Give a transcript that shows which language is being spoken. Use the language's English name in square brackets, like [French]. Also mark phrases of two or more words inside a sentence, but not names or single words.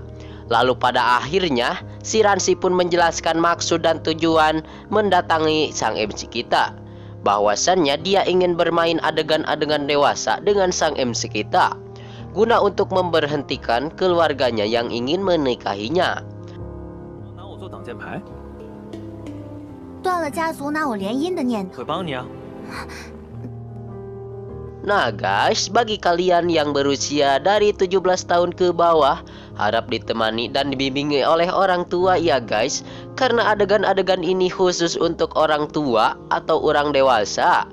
[Indonesian] Lalu pada akhirnya si Ransi pun menjelaskan maksud dan tujuan mendatangi sang MC kita, bahwasannya dia ingin bermain adegan-adegan dewasa dengan sang MC kita, guna untuk memberhentikan keluarganya yang ingin menikahinya. [Chinese] 拿我做挡箭牌，断了家族拿我联姻的念头。会帮你啊。 [Indonesian] Nah guys, bagi kalian yang berusia dari 17 tahun ke bawah, harap ditemani dan dibimbingi oleh orang tua ya guys. Karena adegan-adegan ini khusus untuk orang tua atau orang dewasa.